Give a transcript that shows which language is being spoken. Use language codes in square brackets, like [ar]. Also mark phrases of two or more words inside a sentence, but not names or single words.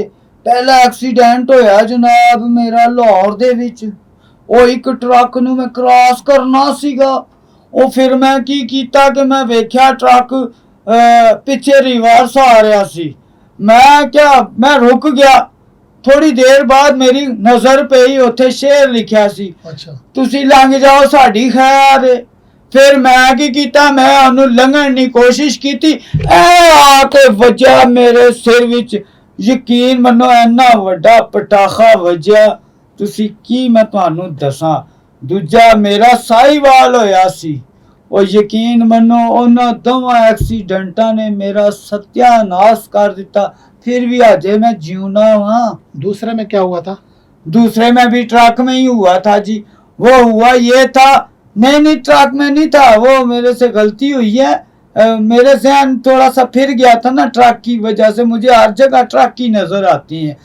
[pa] پہلا ایکسیڈنٹ ہویا جناب میرا لاہور دے وچ، او ایک ٹرک نو میں کراس کرنا سیگا، او پھر میں کی کیتا کہ میں ویکھیا ٹرک پیچھے ریورس آ رہا سی، میں رک گیا۔ تھوڑی دیر بعد میری نظر پئی، اوتھے شعر لکھیا سی، اچھا تسی لنگ جاؤ ساڈی خیر ہے۔ پھر میں کی کیتا، میں انہوں لنگن دی کوشش کیتی، اے آ کے وجہ میرے سر وچ، یقین منو اینا وڈا پٹاخا وجہ تسی کی میں تانوں دساں۔ دوجا میرا سائی وال ہویا سی، اور یقین منو انہاں دوواں ایکسیڈنٹاں نے میرا ستیہ ناس کر دیتا، پھر بھی اجے میں جیونا ہاں۔ [ur] دوسرے میں کیا ہوا تھا؟ دوسرے میں بھی ٹرک میں ہی ہوا تھا جی۔ وہ ہوا یہ تھا، نہیں ٹرک میں نہیں تھا، وہ میرے سے غلطی ہوئی ہے، میرے ذہن تھوڑا سا پھر گیا تھا نا ٹرک کی وجہ سے، مجھے ہر جگہ ٹرک کی نظر آتی ہیں۔